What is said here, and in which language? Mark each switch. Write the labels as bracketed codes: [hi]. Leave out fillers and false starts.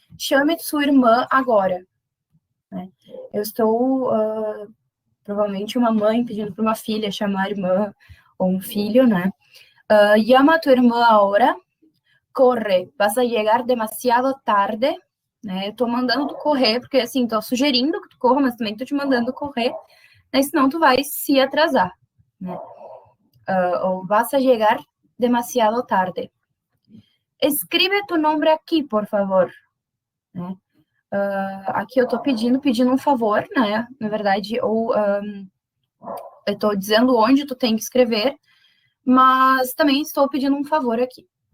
[pt] Chame sua irmã agora, né? Eu estou, provavelmente, uma mãe pedindo para uma filha chamar a irmã ou um filho, né? [es] Llama tu irmã ahora, corre, vas a llegar demasiado tarde, né? [pt] Eu tô mandando tu correr, porque assim, tô sugerindo que tu corra, mas também tô te mandando correr, né? Senão tu vai se atrasar, né? [es] Ou vas a llegar demasiado tarde. Escribe tu [pt] nome aqui, por favor, né? Aqui eu tô pedindo um favor, né? Na verdade, ou eu tô dizendo onde tu tem que escrever, mas também estou pedindo um favor aqui.